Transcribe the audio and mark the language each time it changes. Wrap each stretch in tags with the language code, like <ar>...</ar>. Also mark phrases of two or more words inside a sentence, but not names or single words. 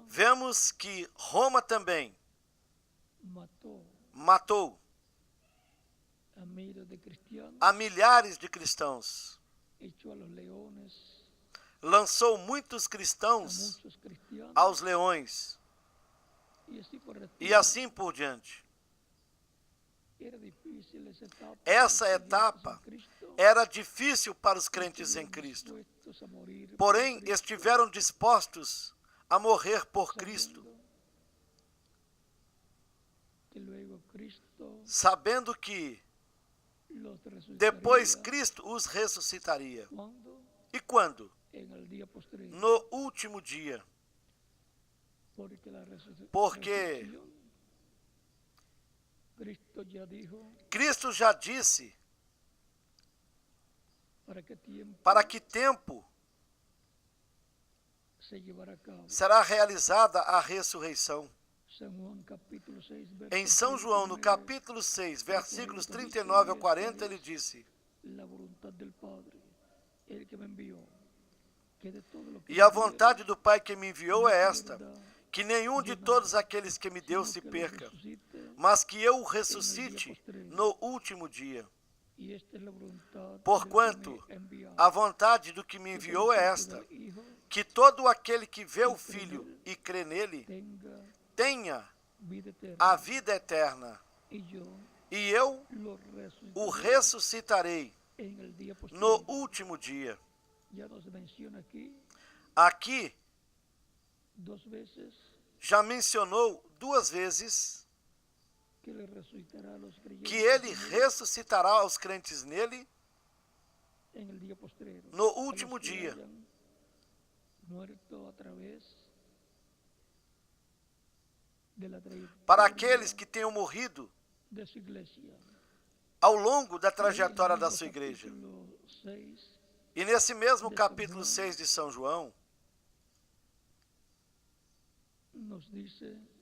<pt>vemos que Roma também matou</pt> <es>a miles de cristianos,</es> <pt>a milhares de cristãos,</pt> <es>echó a los leones</es> <pt>lançou muitos a cristãos</pt> <es>muchos cristianos,</es> <pt>aos leões</pt> <es>y así por el</es> <pt>e</pt> <es>estilo.</es> <pt>assim por diante.</pt> <es>Era difícil esa etapa.</es> <pt>Essa</pt> <es>para los</es> <pt>etapa</pt> <es>creyentes en Cristo,</es> <pt>era difícil para os crentes em</pt> <es>estuvieron</es> <pt>Cristo,</pt> <es>dispuestos a morir por</es> <pt>porém</pt> <es>Cristo,</es> <pt>estiveram dispostos a morrer por Cristo,</pt> <es>sabiendo que luego Cristo</es> <pt>sabendo que</pt> <es>los resucitaría.</es> <pt>depois Cristo os ressuscitaria.</pt> <es>¿Cuándo?</es> <pt>E quando?</pt> <es>En el día posterior.</es> <pt>No último dia.</pt> <es>Porque la</es> <pt>Porque</pt> <es>resurrección, Cristo ya dijo</es> <pt>Cristo já disse</pt> <es>para qué tiempo</es> <pt>para que tempo</pt> <es>se llevará a cabo.</es> <pt>será realizada a ressurreição.</pt> <es>San Juan, capítulo 6,</es> <pt>Em São João, no capítulo 6, versículos 39 a 40, ele disse:</pt> <es>la voluntad del Padre, el que me envió, que de todo lo que</es> <pt>e a</pt> <es>me dieron,</es> <pt>vontade do Pai que me enviou é esta,</pt> <es>no pierda,</es> <pt>que nenhum de todos aqueles que me deu</pt> <es>sino</es> <pt>se</pt> <es>que lo</es> <pt>perca,</pt> <es>resucite,</es> <pt>mas que eu o ressuscite no último dia.</pt> <es>y esta es la voluntad</es> <pt>Porquanto</pt> <es>del que me envió,</es> <pt>a vontade do que me enviou é esta, que todo aquele que vê o Filho e crê nele tenha</pt> <es>vida eterna,</es> <pt>a vida eterna, e eu o ressuscitarei</pt> <es>en el día</es> <pt>no</pt> <es>posterior.</es> <pt>último dia.</pt> <es>Ya nos menciona aquí</es> <pt>Aqui</pt> <es>dos veces</es> <pt>já mencionou duas vezes</pt> <es>que le resucitará a los creyentes</es> <pt>que ele</pt> <es>en él</es> <pt>ressuscitará os crentes nele</pt> <es>en el día posterior,</es> <pt>no</pt> <es>a los</es> <pt>último</pt> <es>que</es> <pt>dia,</pt> <es>hayan muerto a través de la</es> <pt>para aqueles que tenham morrido</pt> <es>de su iglesia.</es> <pt>ao longo da</pt> <es>En</es> <pt>trajetória</pt> <es>el</es> <pt>da</pt> <es>mismo</es> <pt>sua igreja.</pt> <es>capítulo 6,</es> <pt>E nesse mesmo capítulo 6 de São João,</pt> <es>nos dice</es>